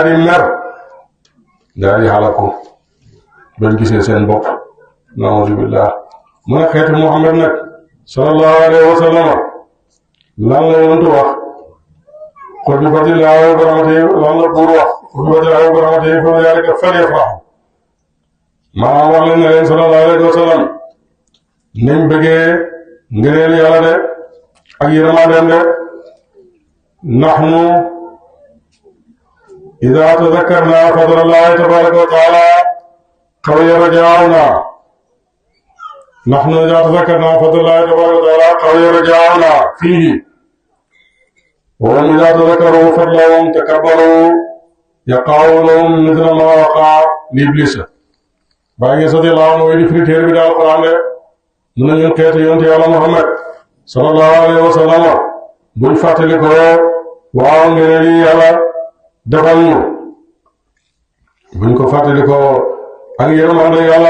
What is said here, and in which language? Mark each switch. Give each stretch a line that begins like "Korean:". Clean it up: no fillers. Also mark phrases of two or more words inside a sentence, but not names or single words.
Wolof: di mer daal di xalaku bañ gisee seen bopp
Arabic: نعوذ بالله
Wolof: mu ne xeetu Muhammad nag
Arabic: صلى الله عليه وسلم
Wolof: lan la yonentu wax
Arabic: قل بفضل الله وبرحمته
Wolof: lan la buur wax
Arabic: قل بفضل الله وبرحمته فبذلك فليفرحوا
Wolof: maanaam wax leen ne leen
Arabic: صلى الله عليه وسلم
Wolof: nañ bëggee ngëneel yàlla de ak yërmandeem de nahnu
Arabic: إذا تذكرنا فضل الله تبارك وتعالى قوي رجاؤنا نحن إذا تذكرنا فضل الله تبارك وتعالى قوي رجاؤنا فيه وهم إذا تذكروا فضلهم تكبروا يقع لهم مثل ما وقع ل
Wolof: iblisa baa ngi
Arabic: رضي الله عنه
Wolof: di firi téere bi daal Alxuraan de mu ne ñun xeetu yonent yàlla Muhammad
Arabic: صلى الله عليه و
Wolof: sallam buñ fàttali ko waaw ngeen yi yàlla defal ñu buñ ko fàttali ko ak yërmande yàlla